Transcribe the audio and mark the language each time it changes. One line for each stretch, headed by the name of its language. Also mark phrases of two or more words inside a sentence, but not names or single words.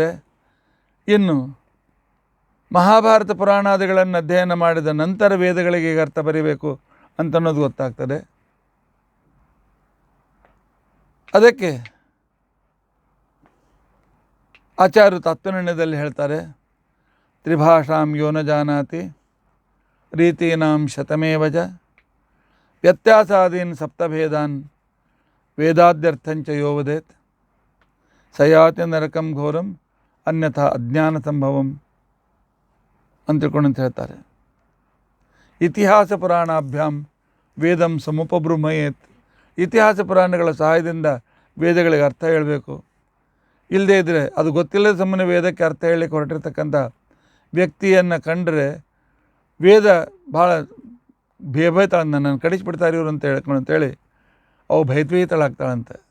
Kannada: ಇನ್ನು ಮಹಾಭಾರತ ಪುರಾಣಾದಿಗಳನ್ನು ಅಧ್ಯಯನ ಮಾಡಿದ ನಂತರ ವೇದಗಳಿಗೆ ಈಗ ಅರ್ಥ ಬರೀಬೇಕು ಅಂತನ್ನೋದು ಗೊತ್ತಾಗ್ತದೆ. ಅದಕ್ಕೆ ಆಚಾರ್ಯರು ತತ್ವನಿರ್ಣಯದಲ್ಲಿ ಹೇಳ್ತಾರೆ,
Sanskrit: ತ್ರಿಭಾಷಾಂ ಯೋ ನ ಜಾನಾತಿ ರೀತೀನಾಂ ಶತಮೇವಜ ವ್ಯತ್ಯಾಸಾದೀನ್ ಸಪ್ತಭೇದಾನ್ ವೇದಾದ್ಯರ್ಥಂಚ ಯೋ ವದೇತ್ ಸಯಾತಿ ನರಕಂ ಘೋರಂ ಅನ್ಯಥಾ ಅಜ್ಞಾನ ಸಂಭವಂ
Kannada: ಅಂತ ತಿಳ್ಕೊಂಡಂತ ಹೇಳ್ತಾರೆ.
Sanskrit: ಇತಿಹಾಸ ಪುರಾಣಾಭ್ಯಾಂ ವೇದಂ ಸಮುಪಬ್ರಹ್ಮಯೇತ್.
Kannada: ಇತಿಹಾಸ ಪುರಾಣಗಳ ಸಹಾಯದಿಂದ ವೇದಗಳಿಗೆ ಅರ್ಥ ಹೇಳಬೇಕು. ಇಲ್ಲದೇ ಇದ್ದರೆ ಅದು ಗೊತ್ತಿಲ್ಲದ ಸುಮ್ಮನೆ ವೇದಕ್ಕೆ ಅರ್ಥ ಹೇಳಲಿಕ್ಕೆ ಹೊರಟಿರ್ತಕ್ಕಂಥ ವ್ಯಕ್ತಿಯನ್ನು ಕಂಡರೆ ವೇದ ಭಾಳ ಭಯಭೀತ ನನ್ನನ್ನು ಕಡಿಸಿಬಿಡ್ತಾರೆ ಇವರು ಅಂತ ಹೇಳ್ಕೊಂಡು ಅಂತೇಳಿ ಅವು ಭಯದ್ವೀತಳಾಗ್ತಾಳಂತೆ.